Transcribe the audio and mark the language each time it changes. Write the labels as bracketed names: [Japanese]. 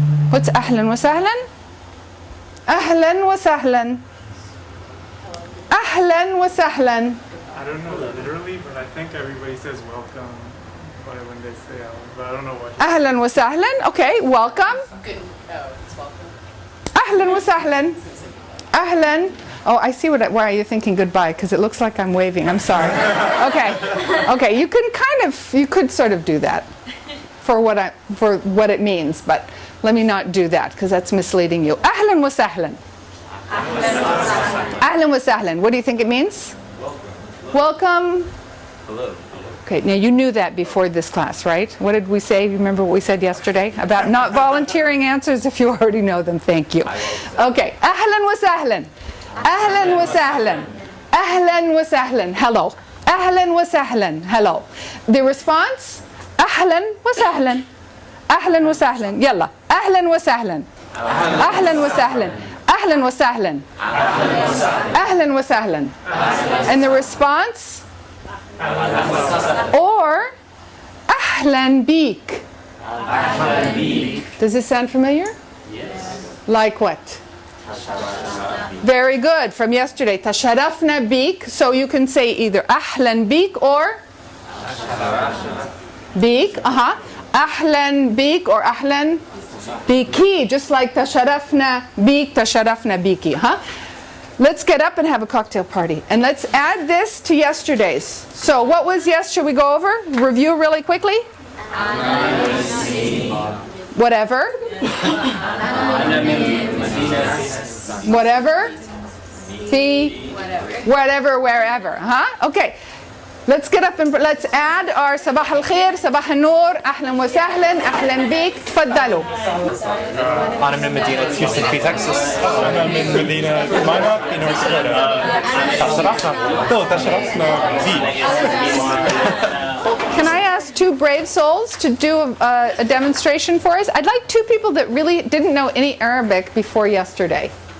[Arabic] What's أهلا وسهلا? أهلا وسهلا. أهلا وسهلا. [English] I don't know literally, but I think everybody says welcome when they say out, but I don't know what. [Arabic] أهلا وسهلا. [English] Okay, welcome. Good. Oh, it's welcome. [Arabic] أهلا وسهلا. أهلا. [English] Oh, I see why you're thinking goodbye, because it looks like I'm waving. I'm sorry. Okay, you could sort of do that for what it means, but let me not do that because that's misleading you. [Arabic] أهلا وسهلا. أهلا وسهلا. [English] What do you think it means? Welcome. Hello. Okay, now you knew that before this class, right? What did we say? You remember what we said yesterday about not volunteering answers if you already know them? Thank you. [Arabic] Okay, أهلا وسهلا. أهلا وسهلا. أهلا وسهلا. Hello. أهلا وسهلا. Hello. [English] The response? [Arabic] أهلا وسهلا. أهلا وسهلا. يلا. أهلا وسهلا. أهلا وسهلا. أهلا وسهلا. أهلا وسهلا. [English] And the response? Or [Arabic] أهلا بيك. [English] Does this sound familiar? Yes. Like what? Very good. From yesterday. [Arabic] تشرفنا بيك. [English] So you can say either [Arabic] أهلا بيك [English] or [Arabic] بيك. أهلا بيك or أهلا بيكي. [English] Just like [Arabic] تشرفنا بيك, تشرفنا بيكي. [English] Let's get up and have a cocktail party. And let's add this to yesterday's. So what was should we go over? Review really quickly? Whatever. Whatever. See. Whatever, wherever. Okay. Let's get up and let's add our [Arabic] صباح الخير, صباح النور, أهلا وسهلا, أهلا بك, تفضلوا. أنا من مدينة هيوستن في تكساس. أنا من مدينة ماينارد في نورث كارولاينا. تشرفنا بيك. [English] Can I ask two brave souls to do a demonstration for us? I'd like two people that really didn't know any Arabic before yesterday.